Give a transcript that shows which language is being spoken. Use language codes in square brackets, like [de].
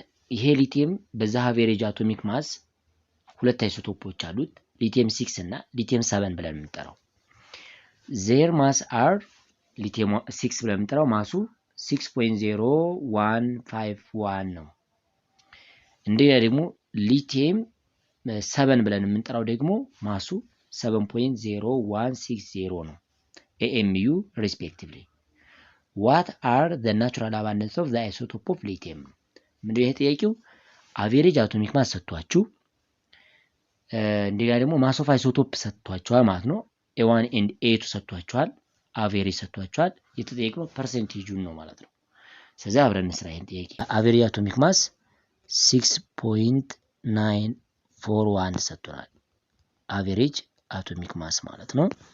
[am] ይሄ ሊቲየም በዛ አቬሬጅ አቶሚክ ማስ ሁለት አይሶቶፖች አሉት ሊቲየም 6 እና ሊቲየም 7 ብለን የምንጠራው። [en] ዜር ማስ አር [am] ሊቲየም 6 ብለን የምንጠራው ማሱ 6.0151 ነው። እንደገና ደግሞ ሊቲየም 7 ብለን የምንጠራው ደግሞ ማሱ 7.0160 ነው [en] AMU respectively. What are the natural abundance of the isotope of lithium? [am] ምንድነው ይሄ ጥያቄው? አቬሬጅ አቶሚክ ማስ ሰጥቷችሁ እንደገና ደግሞ ማስ ኦፍ አይሶቶፕ ሰጥቷችኋል ማለት ነው። A1 and A2 ሰጥቷችኋል፣ አቬሬጅ ሰጥቷችኋል። የተጠየቅነው ፐርሰንቴጁን ነው ማለት ነው። ስለዚህ አብረን እንስራ ይሄን ጥያቄ። አቬሬጅ አቶሚክ ማስ 6.941 ሰጥቷል። አቬሬጅ አቶሚክ ማስ ማለት ነው።